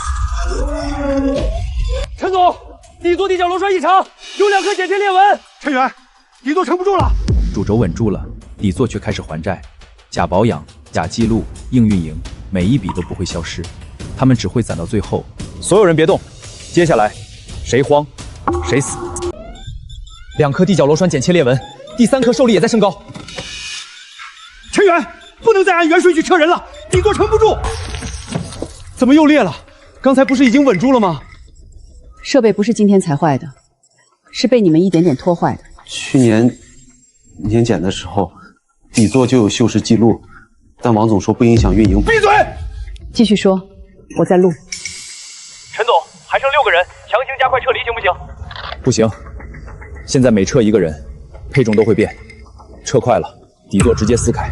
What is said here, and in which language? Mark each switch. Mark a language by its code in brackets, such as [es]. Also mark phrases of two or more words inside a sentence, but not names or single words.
[zh] 陳總，底座地角螺栓異常，有2顆剪切裂紋。陈远，底座撐不住了。主軸穩住了，底座卻開始還債，假保養、假記錄、硬運營，每一筆都不會消失，他們只會攢到最後。所有人別動，接下來誰慌誰死。2顆地角螺栓剪切裂紋，第3顆受力也在升高。陈远，不能再按原顺序撤人了，底座撐不住。怎麼又裂了？剛才不是已經穩住了嗎？設備不是今天才壞的，是被你們一點點拖壞的。去年年檢的時候，底座就有锈蝕記錄，但王總說不影響運營。閉嘴！繼續說，我在錄。陳總，還剩6個人，強行加快撤離行不行？不行，現在每撤1個人，配重都會變，撤快了，底座直接撕開。